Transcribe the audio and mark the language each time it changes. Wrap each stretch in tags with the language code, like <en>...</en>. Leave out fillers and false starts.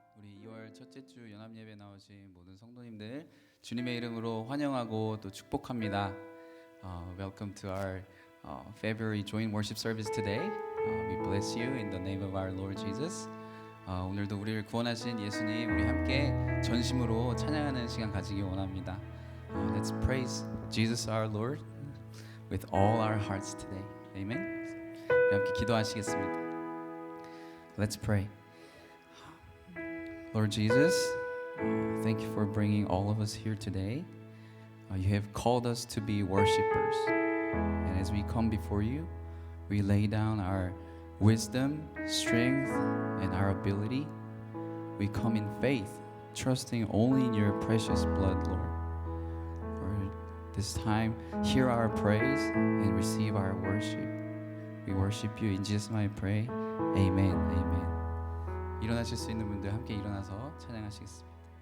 <ko>우리 2월 첫째 주 연합 예배 나오신 모든 성도님들 주님의 이름으로 환영하고 또 축복합니다.</ko> <en>Welcome to our February joint worship service today. We bless you in the name of our Lord Jesus.</en> <ko>오늘도 우리를 구원하신 예수님 우리 함께 전심으로 찬양하는 시간 가지기 원합니다.</ko> <en>Let's praise Jesus our Lord with all our hearts today. Amen.</en> <ko>우리 함께 기도하시겠습니다.</ko> <en>Let's pray. Lord Jesus, thank you for bringing all of us here today. You have called us to be worshipers. And as we come before you, we lay down our wisdom, strength, and our ability. We come in faith, trusting only in your precious blood, Lord. For this time, hear our praise and receive our worship. We worship you in Jesus' name I pray. Amen. Amen.</en> <ko>일어나실 수 있는 분들 함께 일어나서 찬양하시겠습니다.</ko>